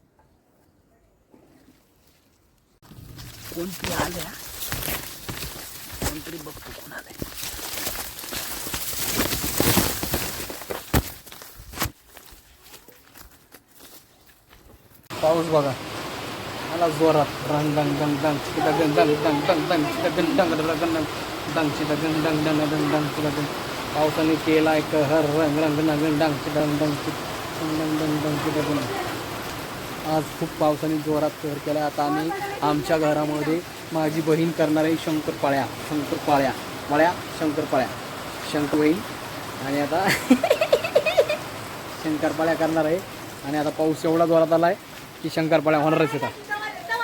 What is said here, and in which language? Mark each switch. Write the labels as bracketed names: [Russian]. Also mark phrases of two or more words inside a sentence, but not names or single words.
[Marathi] कोणतरी आल्या, कोणतरी बघतो कोण आलंय. पाऊस बघा आला जोरात. रंग डंग डंग डंग चिदा डंग डंग डंग डंग डंग चिदा डंग डंग डंग डंग चिदा डंग डंग डंग डंग डंग चिदा डंग. पावसाने केला एक हर रंग रंग डंग डंग चिदा डंग डंग डंग डंग डंग चिदा डंग. आज खूप पावसाने जोरात कहर केला. आता आम्ही आमच्या घरामध्ये माझी बहीण करणार आहे शंकरपाळ्या बहीण. आणि आता शंकरपाळ्या करणार आहे. आणि आता पाऊस एवढा जोरात आला आहे की शंकरपाळ्या होणारच येतात.